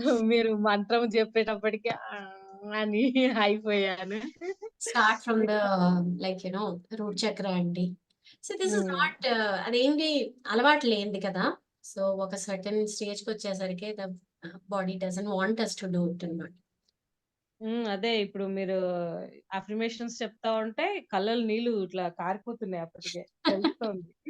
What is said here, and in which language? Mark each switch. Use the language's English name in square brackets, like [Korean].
[Telugu] మీరు మంత్రం చెప్పేటప్పటికి అని అయిపోయాను. [English] Start from the root chakra అండి. So this is not [Telugu] అదేంటి అలవాటు లేనిది కదా. [English] so ఒక certain స్టేజ్కి [Telugu] వచ్చేసరికి [English] the body doesn't want us to do it [Telugu] అన్నమాట. అదే ఇప్పుడు మీరు అఫర్మేషన్స్ చెప్తా ఉంటే కళ్ళలో నీళ్ళు ఇట్లా కారిపోతున్నాయి అప్పటికే తెలుస్తోంది.